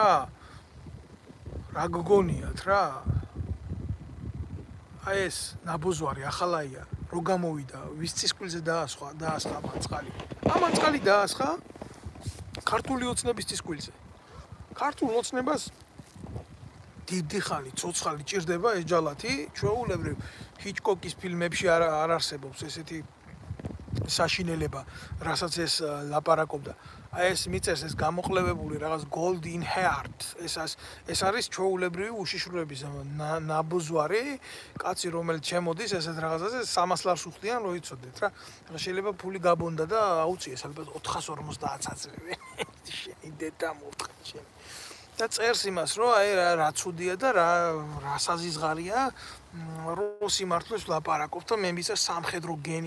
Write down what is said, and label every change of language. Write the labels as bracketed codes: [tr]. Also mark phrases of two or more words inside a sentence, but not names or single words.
[ka] რა აი ეს ნაბოზვარი ახალაია რო გამოვიდა ვის წისკვილზე დაასხა ამან წყალი დაასხა ქართული ოცნების წისკვილზე ქართულ ოცნებას დიდი ხანი ცოცხალი ჭირდება ეს ჯალათი ჩვეულებრივ ჰიჩკოკის ფილმებში არ არსებობს ესეთი საშინელება, რასაც ეს ლაპარაკობდა. აი ეს მიწერს ეს გამოყლევებული რაღაც [en] gold in heart. [ka] ეს არის ჩვეულებრივი უშიშროების ნაბუზვარი, კაცი რომელიც შემოდის ესეთ რაღაცაზე 300 ლარს უხდიან, რო იცოდეთ რა. შეიძლება ფული გაბონდა და აუციეს ალბათ 450 საძლევი. შენი დედა მოთხარ შენ. და წერს იმას, რომ აი რა ცუდია და რა საზიზღარია რო სიმართლეს ლაპარაკობ და მე მიწერ სამხედრო გენი.